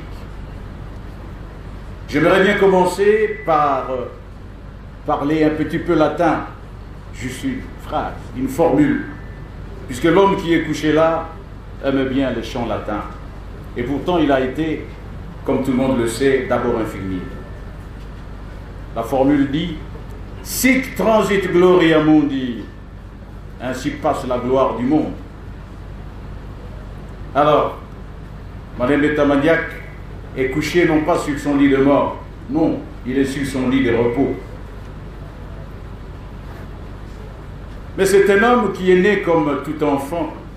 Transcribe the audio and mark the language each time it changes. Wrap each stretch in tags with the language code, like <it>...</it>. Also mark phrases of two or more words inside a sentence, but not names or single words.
<fr>J'aimerais bien commencer par parler un petit peu latin, juste une phrase, une formule, puisque l'homme qui est couché là aime bien les chants latins. Et pourtant, il a été, comme tout le monde le sait, d'abord infirmier. La formule dit</fr> <la>« Sic transit gloria mundi »,</la> <fr>ainsi passe la gloire du monde. Alors, Madame Tamandiak est couché non pas sur son lit de mort, non, il est sur son lit de repos. Mais c'est un homme qui est né comme tout enfant.</fr>